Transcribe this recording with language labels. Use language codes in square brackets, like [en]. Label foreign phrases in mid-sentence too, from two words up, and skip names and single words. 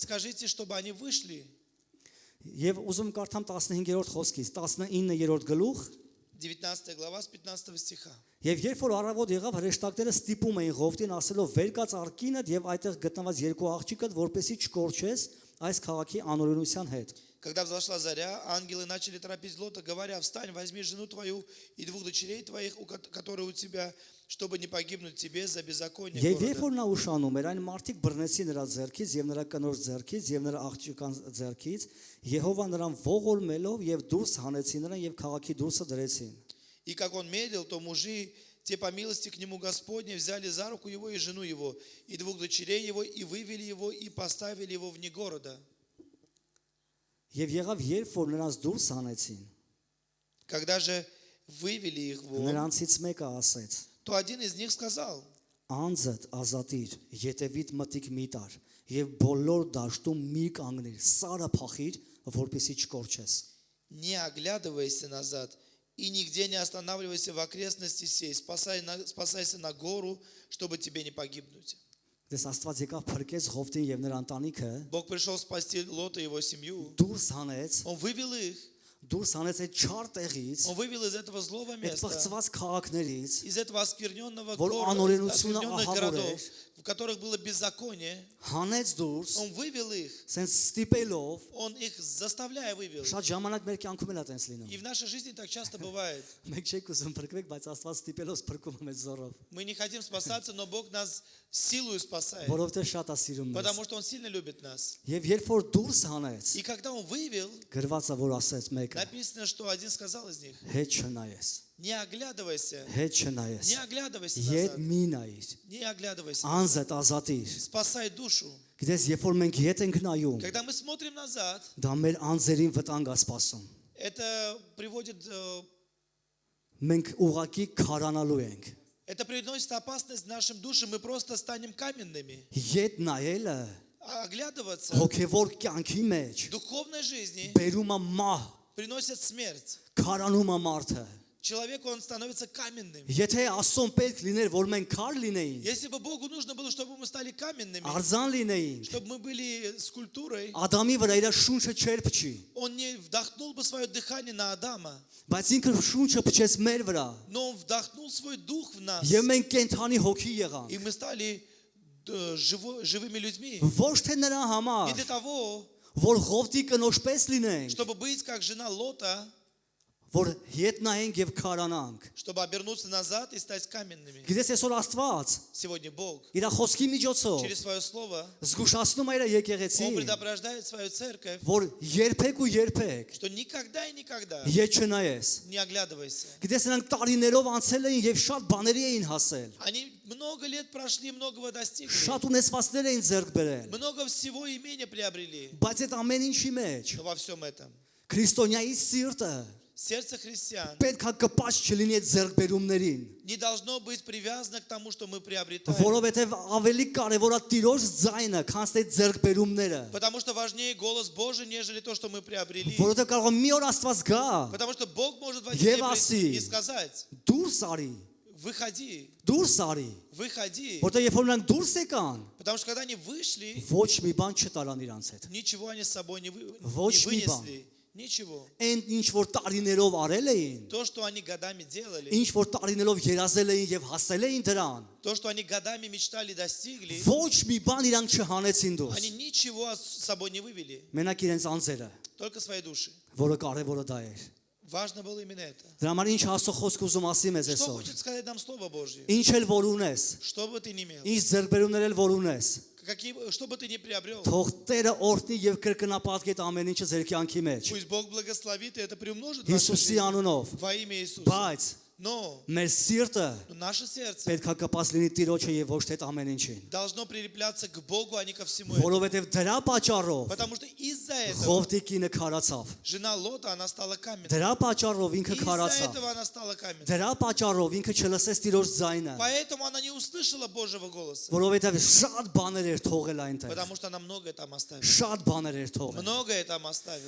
[ru] скажите, чтобы они вышли. [hy] Եվ ուզում կարդամ 15-րդ խոսքից, 19-րդ գլուխ, [ru] 19 глава с 15 стиха. [hy] Եվ երբ որ առավոտ եղավ, հրեշտակները ստիպում էին Ղովտին ասելով. «Վեր կաց արկինդ եւ այդտեղ գտնված երկու աղջիկդ, որպեսի չկորչես այս քաղաքի անօրենության հետ»։ [ru] Когда взошла заря, ангелы начали торопить Лота, говоря, встань, возьми жену твою и 2 дочерей твоих, которые у тебя, чтобы не погибнуть тебе за беззаконие [hy] Եվ երբ [ru] города. [hy] որ նա ուշանում էր, այն մարդիկ բռնեցին նրա ձեռքից եւ նրա կնոջ ձեռքից եւ նրա աղջկան ձեռքից, Եհովա նրան ողորմելով եւ դուրս հանեցին նրան եւ քաղաքի դուրսը դրեցին։ [ru] И как он медлил, то мужи, те по милости к нему Господне, взяли за руку его и жену его, и 2 дочерей его, и вывели его, и поставили его вне города. [hy] Եվ եղավ երբ որ նրանց դուրս հանեցին, [ru] Когда же вывели их вон, [hy] նրանցից մեկը ասեց. [ru] то один из них сказал, [hy] Անձդ ազատիր, յետևիդ մտիկ մի տար եւ բոլոր դաշտում մի կանգնիր, սարը փախիր, որպեսի չկորչես։ [ru] не оглядывайся назад и нигде не останавливайся в окрестности сей, спасайся на гору, чтобы тебе не погибнуть. [hy] Դες Աստված եկավ փրկեց Ղովտին եւ նրա ընտանիքը, [ru] Бог пришел спасти Лота и его семью. [hy] դուրս հանեց, [ru] Он вывел их, [hy] դուրս հանեց այդ չար տեղից, [ru] он вывел из этого злого [hy] այդ [ru] места, [hy] բղծված քաղաքներից, [ru] из этого оскверненного [hy] Որ [ru] города, [hy] անօրենությունը [ru] оскверненных [hy] ահավոր [ru] городов, [hy] էր, [ru] в которых было беззаконие. [hy] հանեց դուրս, [ru] Он вывел их, [hy] սենց ստիպելով, [ru] он их заставляя вывел. [hy] շատ ժամանակ մեր կյանքում էլ է տենց լինում։ [ru] И в нашей жизни так часто бывает. [hy] Մենք չեք ուզում փրկվեք, բայց Աստված ստիպելով փրկում է մեզ զորով, [ru] Мы не хотим спасаться, но Бог нас силою спасает, [hy] որովհետեւ շատ է սիրում մեզ։ [ru] потому что Он сильно любит нас. [hy] Եվ երբ որ դուրս հանեց, [ru] И когда Он вывел, [hy] գրված է որ ասեց մեկը. [ru] написано, что один сказал из них, [hy] Հետ չնայես, [ru] не оглядывайся, [hy] հետ չնայես, [ru] не оглядывайся [hy] ետ [ru] назад, [hy] մի նայիր, [ru] не оглядывайся, [hy] անձդ ազատիր։ [ru] спасай душу. [hy] Գիտես, երբ որ մենք ետ ենք նայում, [ru] Когда мы смотрим назад, [hy] դա մեր անձերին վտանգ է սպասում։ [ru] это приводит, [hy] Մենք ուղակի քարանալու ենք։ [ru] это приносит опасность нашим душам, мы просто станем каменными. [hy] Ետ նայելը [ru] А оглядываться [hy] հոգևոր կյանքի մեջ [ru] в духовной жизни [hy] բերում է մահ, [ru] приносит смерть. [hy] քարանում է մարդը։ [ru] Человек, он становится каменным. [hy] Եթե Աստծուն պետք լիներ, որ մենք քար լինեին, [ru] Если бы Богу нужно было, чтобы мы стали каменными, [hy] արձան լինեինք, [ru] чтобы мы были скульптурой, [hy] Ադամի վրա իր շունչը չեր փչի, [ru] Он не вдохнул бы свое дыхание на Адама, [hy] բայց ինքը շունչը փչեց մեր вրա, [ru] но Он вдохнул свой дух в нас, [hy] եւ մենք կենթանի հոգի եղանք։ [ru] и мы стали живыми людьми. [hy] Ոչ թե նրա [ru] Не [hy] համար, [ru] для того, [hy] որ Ղովտի կնոջ պես լինենք, [ru] чтобы быть как жена Лота, [hy] որ ետ նայենք եւ քարանանք։ [ru] чтобы обернуться назад и стать каменными. [hy] Գիտես այսօր Աստված [ru] Сегодня Бог [hy] իր խոսքի միջոցով [ru] через свое слово, [hy] զգուշացնում է իր [ru] Он [hy] եկեղեցին, [ru] предупреждает свою церковь, [hy] որ երբեք ու երբեք [ru] что никогда и никогда [hy] ետ չնայես։ [ru] не оглядывайся. [hy] Գիտես նրանք տարիներով անցել էին եւ շատ բաների էին հասել։ [ru] Они много лет прошли, многого достигли, [hy] Շատ ունեցվածներ էին ձեռք բերել, [ru] много всего имения приобрели. [hy] բայց այդ ամեն ինչի մեջ [ru] Но во всем этом [hy] քրիստոնյայի սիրտը [ru] Сердце христиан [hy] պետք է կպած չլինի այդ ձեռքբերումներին, [ru] не должно быть привязано к тому, что мы приобретаем. [hy] որովհետև ավելի կարևոր է Տիրոջ ձայնը, քան այդ ձեռքբերումները, [ru] Потому что важнее голос Божий, нежели то, что мы приобрели. [hy] որովհետև կարող է մի օր Աստված գա, [ru] Потому что Бог может в один [hy] Եվ [ru] день [hy] ասի. [ru] прийти и сказать: [hy] դուրս արի, [ru] выходи, [hy] դուրս արի, [ru] выходи. [hy] որտեղ երբ որ նրանք դուրս եկան, [ru] Потому что когда они вышли, [hy] ոչ մի бան չտարան իրանց հետ։ [ru] ничего они с собой не [hy] Ոչ մի բան։ [ru] вынесли. Ничего. [hy] Այն ինչ որ տարիներով արել էին, [ru] То, что они годами делали, [hy] ինչ որ տարիներով երազել էին եւ հասել էին դրան, [ru] то, что они годами мечтали, достигли, [hy] ոչ մի բան իրանք չհանեցին դուրս։ [ru] они ничего с собой не вывели, [hy] Մենակ իրենց անձերը, [ru] только свои души. [hy] որը կարևորը դա էր։ [ru] Важно было именно это. [hy] Դրա համար ինչ Աստծո խոսք ուզում ասի մեզ [ru] Что [hy] այսօր։ [ru] хочет сказать нам Слово Божье? [hy] Ինչ էլ որ ունես, [ru] Что бы ты ни имел, [hy] ինչ ձեռքբերումներ էլ որ ունես, [ru] что бы ты ни приобрел, [hy] թող Տերը օրհնի եւ կրկնապատկի այդ ամեն ինչը ձեր կյանքի մեջ։ [ru] пусть Бог благословит и это приумножит в вашей [hy] Հիսուսի [ru] жизни [hy] անունով։ [ru] во имя Иисуса. [hy] Բայց [ru] Но [hy] մեր սիրտը [ru] наше сердце [hy] պետք է կպած լինի Տիրոջը եւ ոչ թե այդ ամեն ինչին։ [ru] должно прилепляться к Богу, а не ко всему этому. [hy] Որովհետեւ դրա պատճառով [ru] Потому что из-за этого [hy] Ղովտի կինը քարացավ։ [ru] жена Лота, она стала каменной. [hy] Դրա պատճառով ինքը [ru] Из-за [hy] քարացավ։ [ru] этого она стала каменной. [hy] Դրա պատճառով ինքը չլսեց Տիրոջ ձայնը, [ru] Поэтому она не услышала Божьего голоса. [hy] որովհետեւ շատ բաներ էր թողել այնտեղ։ [ru] Потому что она многое там оставила. [hy] Շատ բաներ էր թողել։ [ru] Многое там оставила.